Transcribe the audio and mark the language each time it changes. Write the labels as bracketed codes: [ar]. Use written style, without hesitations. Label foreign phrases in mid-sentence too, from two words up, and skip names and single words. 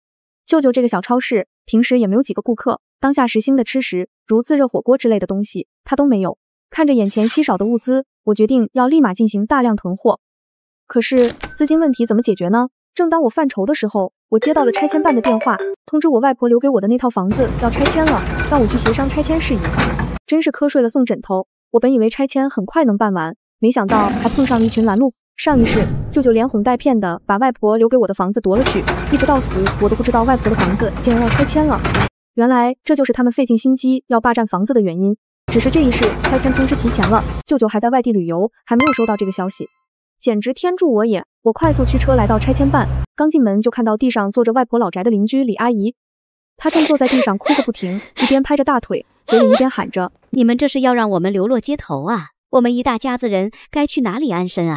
[zh] 舅舅這個小超市平時也沒有幾個顧客，當下時興的吃食，如自熱火鍋之類的東西，他都沒有。看着眼前稀少的物資，我決定要立馬進行大量囤貨。可是資金問題怎麼解決呢？正當我犯愁的時候，我接到了拆遷辦的電話，通知我外婆留給我的那套房子要拆遷了，讓我去協商拆遷事宜。真是瞌睡了送枕頭，我本以為拆遷很快能辦完，沒想到還碰上了一群攔路虎。上一世，舅舅連哄帶騙的把外婆留給我的房子奪了去，一直到死我都不知道外婆的房子竟然要拆遷了。原來這就是他們費盡心機要霸占房子的原因。只是這一世拆遷通知提前了，舅舅還在外地旅遊，還沒有收到這個消息，簡直天助我也！我快速驅車來到拆遷辦，剛進門就看到地上坐着外婆老宅的鄰居李阿姨，她正坐在地上哭個不停，一邊拍着大腿，嘴裡一邊喊着：“ 你們這是要讓我們流落街頭啊？我們一大家子人該去哪裡安身啊？